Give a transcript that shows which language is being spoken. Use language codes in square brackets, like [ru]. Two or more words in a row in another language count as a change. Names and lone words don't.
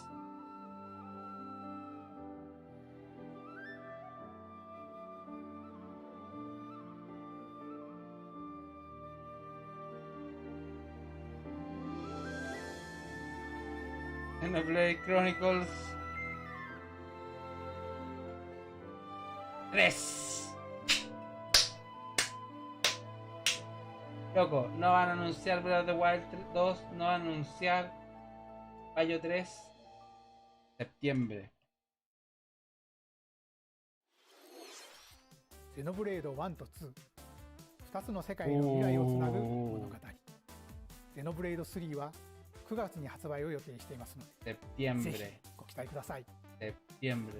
[es] Xenoblade Chronicles 3. Loco, no van a anunciar Breath of the Wild 2, no van a anunciar Bayo 3. Septiembre. [ja] ゼノブレード1と2、2つの世界の未来をつなぐ物語。ゼノブレード3は9月に発売を予定していますので、ぜひ [es] Septiembre. [ja] ご期待ください。 [es] Septiembre.